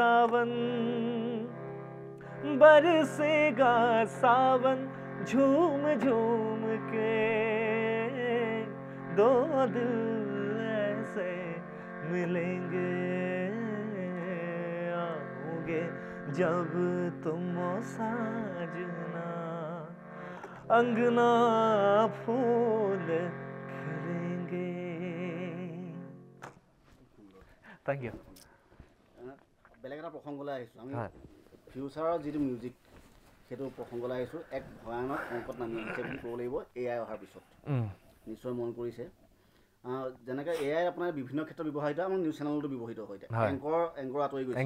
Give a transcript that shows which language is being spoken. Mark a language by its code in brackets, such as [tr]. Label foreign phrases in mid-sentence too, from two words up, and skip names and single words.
[hi] सावन झूम झूम के दो दिल ऐसे मिलेंगे जब तुम साजना अंगना फूल खिलेंगे [en] thank you [as] বেলেগ এটা প্ৰসংগলৈ আহিছোঁ আমি ফিউচাৰৰ যিটো মিউজিক সেইটো প্ৰসংগলৈ আহিছোঁ এক ভয়ানক অংকত নামি আহিছে বুলি ক'ব লাগিব AI অহাৰ পিছত নিশ্চয় মন কৰিছে যেনেকৈ AI আপোনাৰ বিভিন্ন ক্ষেত্ৰত ব্যৱহৃত আমাৰ [en] news channel [as] ব্যৱহৃত হৈ থাকে এংকৰ আঁতৰি গৈছে